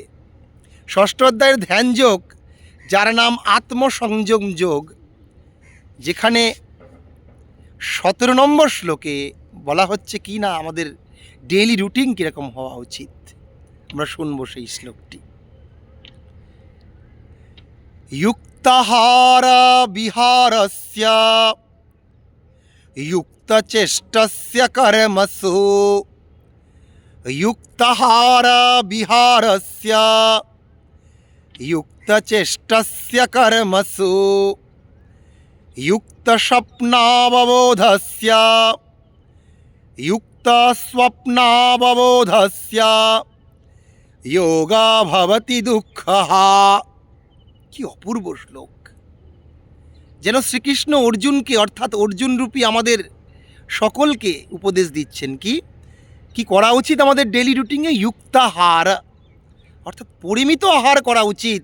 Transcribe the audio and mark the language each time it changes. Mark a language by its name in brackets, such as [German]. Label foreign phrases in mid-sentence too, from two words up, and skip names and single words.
[Bangla] 6ষ্ঠ অধ্যায়ের ধ্যান যোগ, যার নাম আত্মসংযম যোগ, যেখানে 17 নম্বর শ্লোকে বলা হচ্ছে কি না আমাদের [English] daily routine [Bangla] কীরকম হওয়া উচিত। আমরা শুনবো সেই শ্লোকটি। [Sanskrit] युक्ताहार विहारस्य युक्तचेष्टस्य कर्मसु युक्ताहार विहारस्य युक्तचेष्टस्य कर्मसु युक्तस्वप्नावबोधस्य युक्तस्वप्नावबोधस्य योगा भवति दुःखः। [Bangla] কি অপূর্ব শ্লোক! যেন শ্রীকৃষ্ণ অর্জুনকে, অর্থাৎ অর্জুনরূপী আমাদের সকলকে উপদেশ দিচ্ছেন কি কি করা উচিত আমাদের [English] daily routine. [Bangla] যুক্তাহার, অর্থাৎ পরিমিত আহার করা উচিত।